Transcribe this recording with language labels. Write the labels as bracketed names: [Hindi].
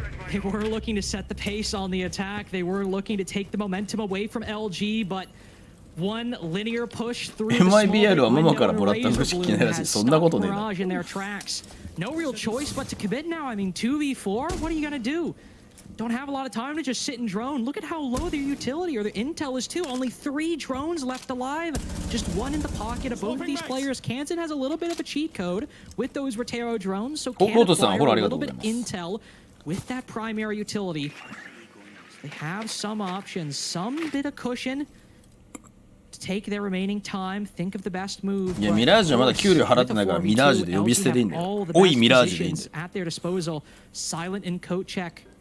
[English] They were looking to set the pace on the attack. They were looking to take the momentum away from LG, but one linear push through the [Japanese] MIBL はママからもらったのしかないらしい。そんなことねえな。 [English] No real choice but to commit now. I mean 2v4. What are you gonna do? Don't have a lot of time to just sit and drone. Look at how low their utility or their intel is too. Only 3 drones left alive. Just 1 in the pocket of both of these players. Kansan has a little bit of a cheat code with those Rotero drones, so can acquire a little bit of intel with that primary utility. They have some options, some bit of cushion to take their remaining time, think of the best move. [Japanese] いやミラージュはまだ給料払ってないからミラージュで呼び捨てでいいんだよ。おいミラージュでいいんだよ。 [English] At their disposal, Silent and coat check.